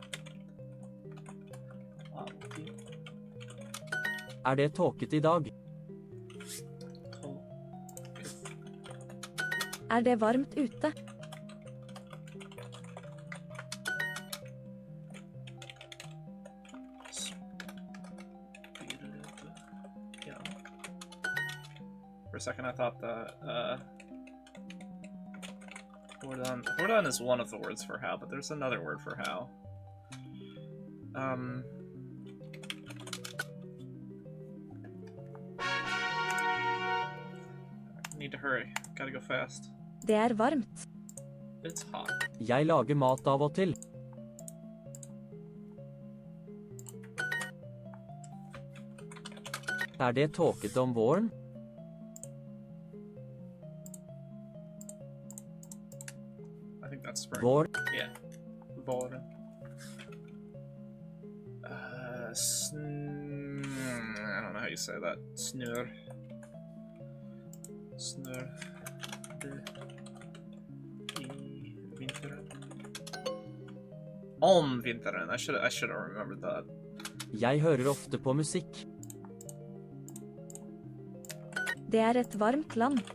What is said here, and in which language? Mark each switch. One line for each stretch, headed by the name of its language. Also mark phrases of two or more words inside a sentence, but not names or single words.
Norwegian: Er det tåket i dag? Er det varmt ute?
English: For a second I thought that, Hvordan is one of the words for how, but there's another word for how. Need to hurry. Gotta go fast.
Norwegian: Det er varmt.
English: It's hot.
Norwegian: Jeg lager mat av og til. Er det tåket om våren?
English: I think that's spring.
Norwegian: Vår. Yeah. Våren.
English: I don't know how you say that.
Norwegian: Snør. Snør. I vinteren. Om vinteren.
English: I should have remembered that.
Norwegian: Jeg hører ofte på musikk. Det er et varmt land.